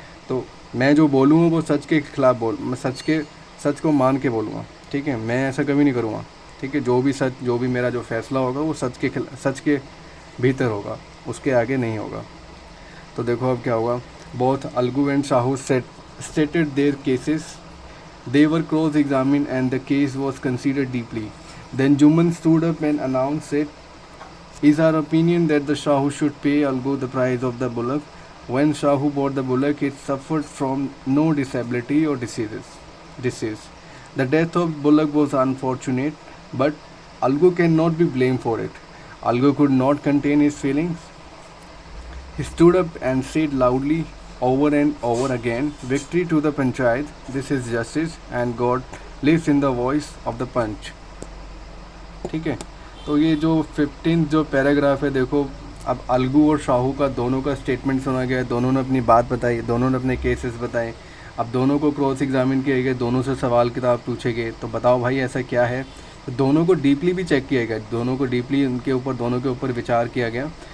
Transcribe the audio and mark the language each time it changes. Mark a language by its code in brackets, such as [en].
[hi] तो मैं जो बोलूँगा वो सच के खिलाफ मैं सच को मान के बोलूँगा, ठीक है, मैं ऐसा कभी नहीं करूँगा, ठीक है। जो भी सच, जो भी मेरा जो फैसला होगा वो सच के भीतर होगा, उसके आगे नहीं होगा। तो देखो अब क्या होगा, [en] Both Algu and Shahu stated their cases. They were cross-examined and the case was considered deeply. Then Juman stood up and announced it is our opinion that the Shahu should pay Algu the price of the bullock. When Shahu bought the bullock, it suffered from no disability or disease. The death of bullock was unfortunate, but Algu cannot be blamed for it. Algu could not contain his feelings. He stood up and said loudly, over and over again, victory to the panchayat, this is justice and God lives in the voice of the punch. [hi] ठीक है, तो ये जो 15 जो paragraph है, देखो अब अलगू और शाहू का दोनों का स्टेटमेंट सुना गया, दोनों ने अपनी बात बताई, दोनों ने अपने केसेस बताए। अब दोनों को क्रॉस एग्जामिन किए गए, दोनों से सवाल किताब पूछे गए, तो बताओ भाई ऐसा क्या है। तो दोनों को डीपली भी चेक किया गया, दोनों को डीपली उनके ऊपर, दोनों के ऊपर विचार किया गया।